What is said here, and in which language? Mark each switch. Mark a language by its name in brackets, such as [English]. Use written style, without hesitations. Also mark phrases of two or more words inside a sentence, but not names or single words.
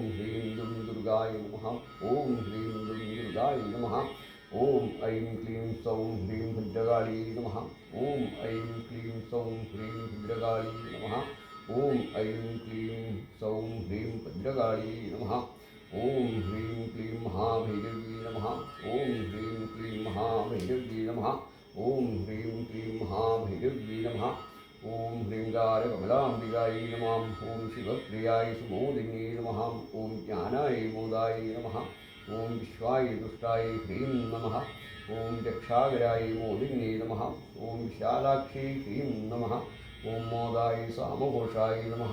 [Sanskrit] ह्रीं दुं दुर्गाय नमः ओम ह्रीं दुं दुर्गाय नमः ओम ऐं क्लीं सौं ह्रीं भद्रकाली नमः ओम ऐं क्लीं सौं ह्रीं भद्रकाली नमः ओम ऐं क्लीं सौं ह्रीं भद्रकाली नमः ओम ह्रीं क्लीं महाभैरवी नमः ओम ह्रीं क्लीं महाभैरवी नमः ओम ह्रीं क्लीं महाभैरवी नमः ഓം ഹ്രീങ്കാരകമലാംബികായി നമഃ. ഓം ശിവപ്രിയായി സുമോദിന്യേ നമഃ. ഓം ജ്ഞാനായ മോദായ നമഃ. ഓം വിശ്വായ ദുഷ്ടായ ഹ്രീം നമഃ. ഓം രക്ഷാകരായ മോദിന്യേ നമഃ. ഓം വിശാലാക്ഷി ഹ്രീം നമഃ. ഓം മോദായ സാമഘോഷായ നമഃ.